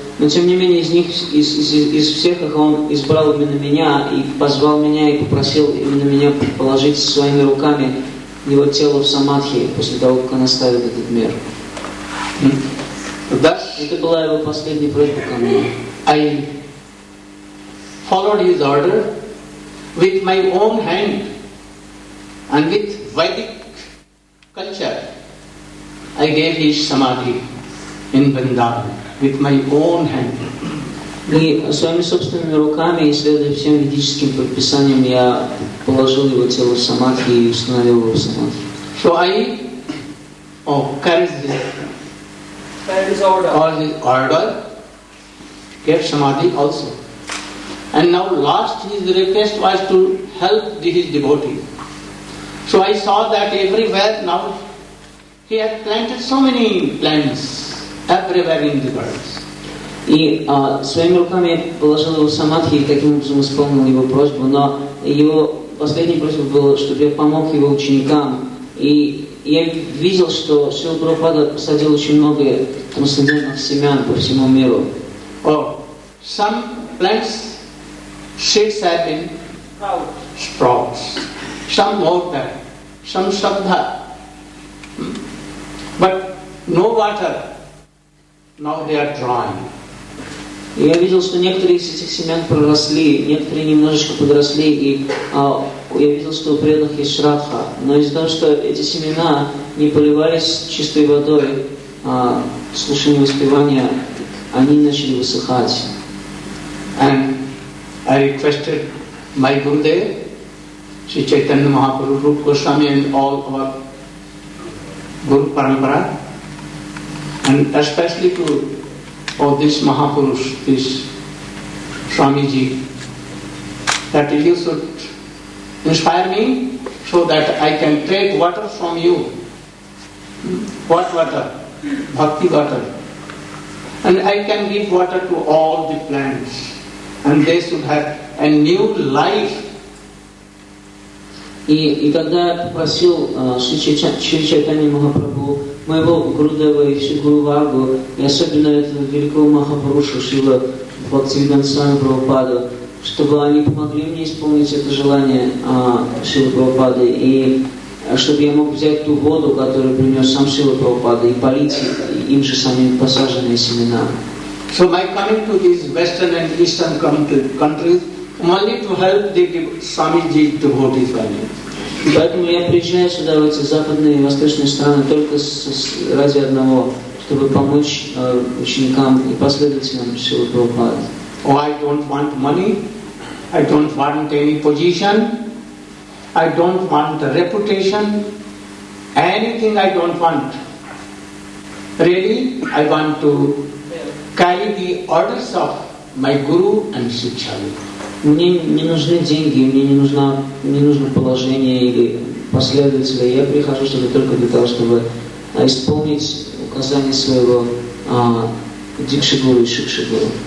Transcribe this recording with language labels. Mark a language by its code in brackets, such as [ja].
[ru] Но тем не менее, из всех их он избрал именно меня и позвал меня и попросил именно меня положить своими руками его тело в самадхи после того, как он оставит этот мир. Это была его последняя просьба ко мне. [en] I followed his order with my own hand and with Vedic culture. I gave his samadhi in Vrindavan with my own hand. [ru] И своими собственными руками, исследуя всем ведическим предписаниям, я положил его тело в самадхи и установил его в самадхи. [en] So I carried his order, gave samadhi also. And now last his request was to help his devotees. So I saw that everywhere now he had planted so many plants everywhere in the world. [ru] И своими руками я положил его в самадхи и таким образом исполнил его просьбу, но его последняя просьба была, чтобы я помог его ученикам. И я видел, что Шрила Прабхупада посадил очень много трансцендентных семян по всему миру. [en] Some plants, seeds have been sprouts, some water, some sabdha, but no water. Now they are drying. [ru] Я видел, что некоторые из этих семян проросли, некоторые немножечко подросли, и я видел, что у преданных есть шрадха. Но из-за того, что эти семена не поливались чистой водой, слушание воспевания, они начали высыхать. [en] And I requested my Gurudev, Sri Chaitanya Mahaprabhu, Rupa Goswami and all our Guru Parampara, and especially to this Mahapurush, this Swamiji, that you should inspire me so that I can take water from you. What water? Bhakti water. And I can give water to all the plants. And they should have a new life. [ru] И когда я попросил Шри Чайтанья Махапрабху, моего Гурудева и всю Гуру Варгу, и особенно этого великого Махапуруша Шрила Бхактивиданта Свами Прабхупаду, чтобы они помогли мне исполнить это желание Шрилы Прабхупады, и чтобы я мог взять ту воду, которую принес сам Шрила Прабхупада, и полить им же самим посаженные семена. [en] So my coming to these western and eastern countries only to help the Swamiji devotees only. [ru] Поэтому я приезжаю сюда, в эти западные и восточные страны, только ради одного, чтобы помочь ученикам и последователям Шрилы Прабхупады. [en] I don't want money, I don't want any position, I don't want reputation, anything I don't want. Really, I want to carry the orders of my Guru and Shiksha. [ru] Мне не нужны деньги, мне не нужно положение или последователя. Я прихожу сюда только для того, чтобы исполнить указания своего Дикши-гуру и Шикши-гуру.